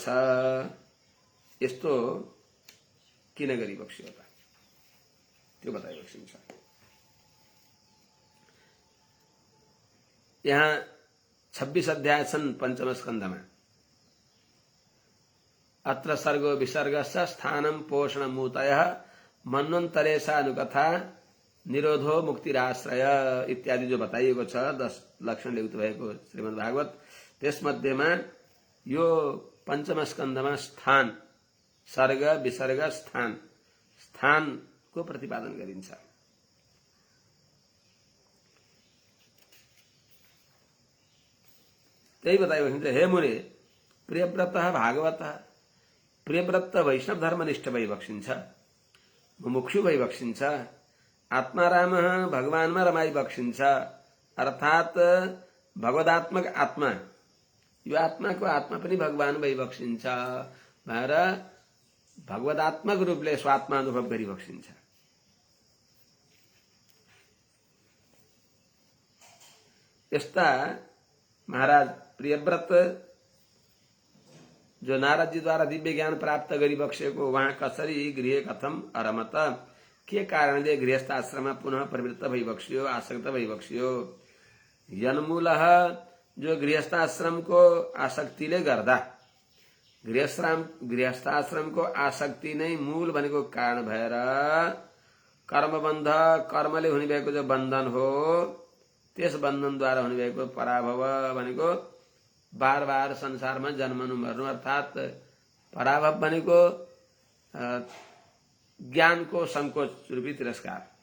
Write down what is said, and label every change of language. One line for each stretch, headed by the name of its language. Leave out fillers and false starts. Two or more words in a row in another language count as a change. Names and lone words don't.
Nepali: यस्तो किन गरिबक्स्यो त, त्यो बताइबक्सिन्छ। यहाँ 26 अध्याय छन् पंचम स्कन्धमा।
Sanskrit: अत्र सर्गो विसर्गश्च स्थानं पोषणमूतयः मन्वन्तरेशानुकथा निरोधो मुक्तिराश्रय
Nepali: इत्यादि जो बताइएको छ 10 लक्षणले युक्त भएको श्रीमद् भागवत, त्यसमध्येमा यो पंचम स्कन्धमा स्थान, सर्ग विसर्ग स्थानको प्रतिपादन गरिन्छ। त्यही बताइबक्सिन्छ। हे मुने,
Sanskrit: प्रियव्रतः भागवतः,
Nepali: प्रियव्रत वैष्णव धर्मनिष्ठ भई बक्सिन्छ, मुमुक्षु भई बक्सिन्छ, आत्माराम भगवानमा रमाई बक्सिन्छ। अर्थात् भगवदात्मक आत्मा, यो आत्माको आत्मा पनि भगवान भई बक्सिन्छ भनेर भगवदात्मक रूपले स्वात्मा अनुभव गरी बक्सिन्छ। यस्ता महाराज प्रियव्रत जो नारद जी द्वारा दिव्य ज्ञान प्राप्त गरी बक्सेको, वहाँ कसरी
Sanskrit: गृह कथम अरमत,
Nepali: के कारणले गृहस्थ आश्रममा पुनः प्रवृत्त भई बक्सियो, आसक्त भई बक्सियो। यन्मूलः जो गृहस्थाश्रमको आसक्तिले गर्दा, गृहस्थाश्रमको आसक्ति नै मूल भनेको कारण भएर कर्मबन्ध, कर्मले हुने भएको जो बन्धन हो, त्यस बन्धनद्वारा हुने भएको पराभव भनेको बार बार संसारमा जन्मनु मर्नु, अर्थात् पराभव भनेको ज्ञानको संकोच रूपी तिरस्कार।